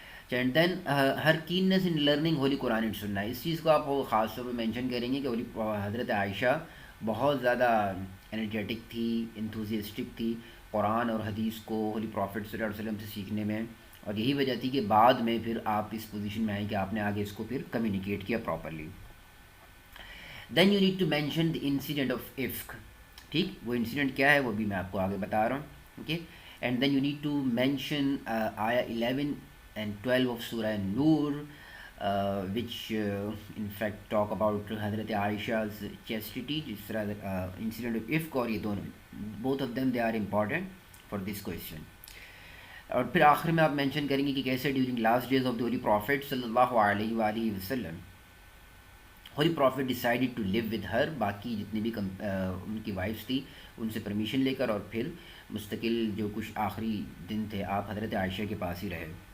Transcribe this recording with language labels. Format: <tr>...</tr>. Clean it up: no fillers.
<ur>And then Hare کیننس in learning Holi Quran and سننا، اس چیز کو آپ خاص طور پہ مینشن کریں گے کہ ہولی حضرت عائشہ بہت زیادہ انرجیٹک تھی، انتھوزیسٹک تھی قرآن اور حدیث کو ہولی پروفٹ صلی اللہ علیہ وسلم سے سیکھنے میں، اور یہی وجہ تھی کہ بعد میں پھر آپ اس پوزیشن میں آئیں کہ آپ نے آگے اس کو پھر کمیونیکیٹ کیا properly.</ur> <en>then you need to mention the incident of عفق،</en> <ur>ٹھیک، وہ انسیڈنٹ کیا ہے وہ بھی میں آپ کو آگے بتا رہا ہوں، okay.</ur> <en>And then you need to mention آیا 11 and 12 of Surah Nur, which in fact talk about حضرت عائشہ's chastity.</en> <ur>جس طرح</ur> <en>incident of ifk</en> <ur>اور یہ دونوں</ur> <en>both of them they are important for this question.</en> <ur>اور پھر آخر میں آپ مینشن کریں گے کہ کیسے</ur> <en>during last days of the holy prophet صلی اللہ علیہ وآلہ وسلم holy prophet decided to live with her,</en> <ur>باقی جتنی بھی ان کی وائفس تھی ان سے پرمیشن لے کر، اور پھر مستقل جو کچھ آخری دن تھے آپ حضرت عائشہ کے پاس ہی رہے.</ur>